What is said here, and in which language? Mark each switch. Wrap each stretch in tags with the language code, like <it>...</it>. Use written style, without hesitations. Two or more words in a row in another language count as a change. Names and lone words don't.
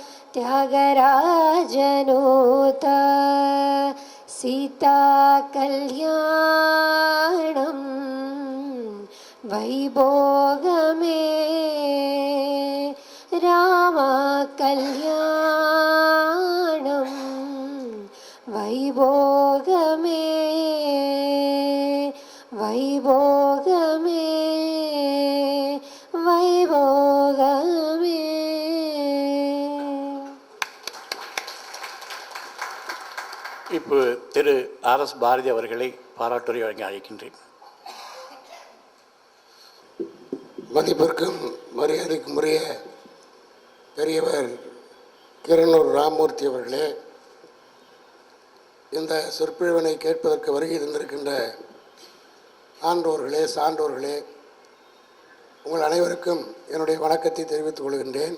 <te>త్యాగరాజనూత సీతా కళ్యాణం వైభోగమే రామా కళ్యాణం వైభోగమే వైభోగమే వైభోగమే.</te> <ta>இப்போ திரு ஆர்.எஸ். பாரதி அவர்களை பாராட்டுரை வழங்கி அழைக்கின்றேன். மதிப்பிற்கும் மரியாதைக்கும் உரிய பெரியவர் கிரணூர் ராமமூர்த்தி அவர்களே, இந்த சொற்பொழிவினை கேட்பதற்கு வருகை தந்திருக்கின்ற ஆன்றோர்களே, சான்றோர்களே, உங்கள் அனைவருக்கும் என்னுடைய வணக்கத்தை தெரிவித்துக் கொள்கின்றேன்.</ta>